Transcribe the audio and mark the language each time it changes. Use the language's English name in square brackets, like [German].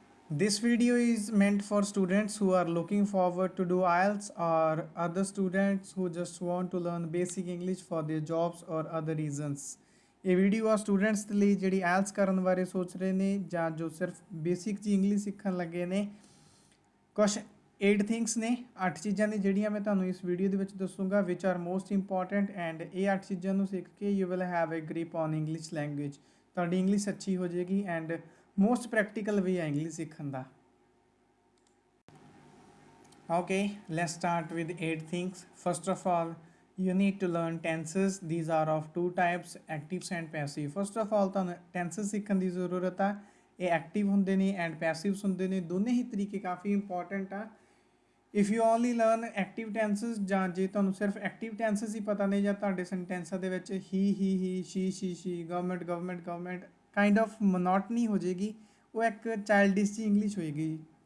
[English] This video is meant for students who are looking forward to do IELTS or other students who just want to learn basic English for their jobs or other reasons. [Punjabi] ਇਹ video ਆ students ਦੇ ਲਈ ਜਿਹੜੀ IELTS ਕਰਨ ਬਾਰੇ ਸੋਚ ਰਹੇ ਨੇ ਜਾਂ ਜੋ ਸਿਰਫ ਬੇਸਿਕ ਜੀ ਇੰਗਲਿਸ਼ ਸਿੱਖਣ ਲੱਗੇ ਨੇ। ਕੁਝ 8 ਥਿੰਗਸ ਨੇ 8 ਚੀਜ਼ਾਂ ਨੇ ਜਿਹੜੀਆਂ ਮੈਂ ਤੁਹਾਨੂੰ ਇਸ ਵੀਡੀਓ ਦੇ ਵਿੱਚ ਦੱਸੂਗਾ [English] which are most important [Punjabi] ਐਂਡ ਇਹ 8 ਚੀਜ਼ਾਂ ਨੂੰ ਸਿੱਖ ਕੇ [English] You will have a grip on English language. [Punjabi] ਤੁਹਾਡੀ ਇੰਗਲਿਸ਼ ਅੱਛੀ ਹੋ ਜਾਏਗੀ ਐਂਡ [English] most practical way [Punjabi] ਹੈ ਇੰਗਲਿਸ਼ ਸਿੱਖਣ ਦਾ। [English] Okay, let's start with 8 things. First of all, you need to learn tenses. These are of two types, actives and passive. First of all, [Punjabi] ਤੁਹਾਨੂੰ tenses ਸਿੱਖਣ ਦੀ ਜ਼ਰੂਰਤ ਆ। ਇਹ ਐਕਟਿਵ ਹੁੰਦੇ ਨੇ and ਪੈਸਿਵਸ ਹੁੰਦੇ ਨੇ, ਦੋਨੇ ਹੀ ਤਰੀਕੇ ਕਾਫੀ ਇੰਪੋਰਟੈਂਟ ਆ। [English] if you only learn active tenses [Punjabi] ਜਾਂ ਜੇ ਤੁਹਾਨੂੰ ਸਿਰਫ ਐਕਟਿਵ ਟੈਂਸਸ ਹੀ ਪਤਾ ਨਹੀਂ ਜਾਂ ਤੁਹਾਡੇ ਸੈਂਟੈਂਸਾਂ ਦੇ ਵਿੱਚ ਹੀ ਸ਼ੀ ਗਵਰਨਮੈਂਟ ਕਾਈਂਡ ਆਫ ਮੋਨੋਟਨੀ ਹੋ ਜਾਏਗੀ, ਉਹ ਇੱਕ ਚਾਈਲਡਿਸ਼ ਜੀ ਇੰਗਲਿਸ਼ ਹੋਏਗੀ।